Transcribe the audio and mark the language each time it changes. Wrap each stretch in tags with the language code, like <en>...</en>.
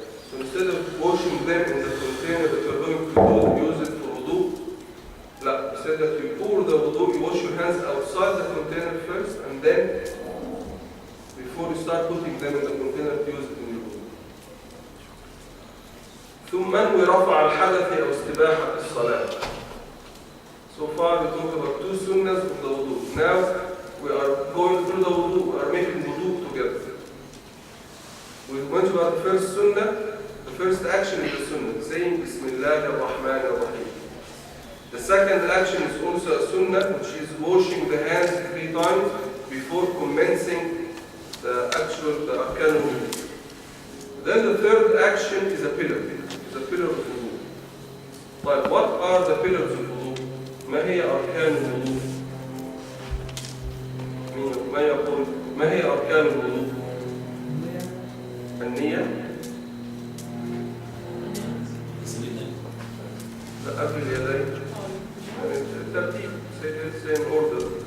<en>So instead of washing them in the container that you're going to use it for wudu, you said that you pour the wudu, you wash your hands outside the container first, and then before you start putting them in the container, use it in your wudu.</en> <ar>ثم انوي رفع الحدث أو استباحة الصلاة.</ar> <en>So far we talked about two sunnahs of the wudu. Now we are going through the wudu, we are making wudu together. We went about the first sunnah. The first action is the sunnah, saying Bismillah ar-Rahman ar-Rahim. The second action is also a sunnah, which is washing the hands 3 times before commencing the arkan wudu. Then the third action is a pillar. It's a pillar of wudu. But what are the pillars of wudu?</en> <ar>ما هي أركان الوضوء؟ ما يقول ما هي أركان الوضوء؟ النية؟ غسل اليدين.</ar> <en>الترتيب same order.</en>